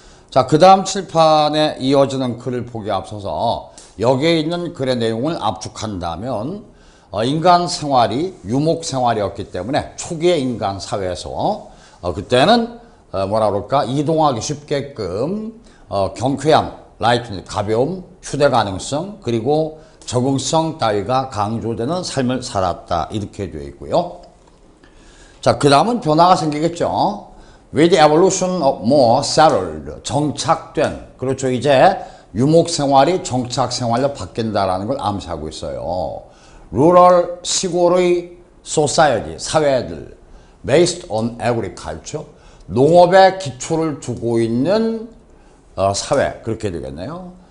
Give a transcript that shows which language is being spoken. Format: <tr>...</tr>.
<ko>자, 그 다음 칠판에 이어지는 글을 보기 앞서서 여기에 있는 글의 내용을 압축한다면 인간 생활이 유목 생활이었기 때문에 초기의 인간 사회에서 그때는 뭐라 그럴까? 이동하기 쉽게끔 경쾌함, 라이트, 가벼움, 휴대 가능성, 그리고 적응성 따위가 강조되는 삶을 살았다. 이렇게 되어 있고요. 자, 그 다음은 변화가 생기겠죠.</ko> <en>With the evolution of more settled,</en> <ko>정착된, 그렇죠. 이제 유목 생활이 정착 생활로 바뀐다라는 걸 암시하고 있어요. rural, 시골의 society, 사회들,</ko> <en>based on agriculture,</en> <ko>농업에 기초를 두고 있는 사회, 그렇게 되겠네요.</ko>